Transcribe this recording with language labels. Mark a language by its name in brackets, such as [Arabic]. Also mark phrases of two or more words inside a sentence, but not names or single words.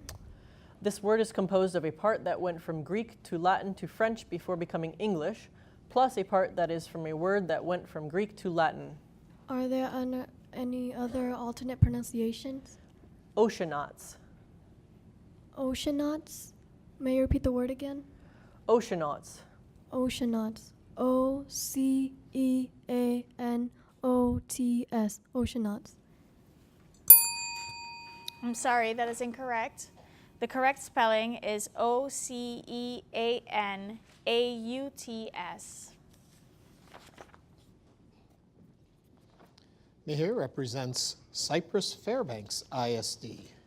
[English] This word is composed of a part that went from Greek to Latin to French before becoming English, plus a part that is from a word that went from Greek to Latin. Are there any other alternate pronunciations? Oceanauts. Oceanauts. May you repeat the word again? Oceanauts. Oceanauts. O-C-E-A-N-O-T-S. Oceanauts. I'm sorry, that is incorrect. The correct spelling is O-C-E-A-N-A-U-T-S. Mihir represents Cypress Fairbanks ISD.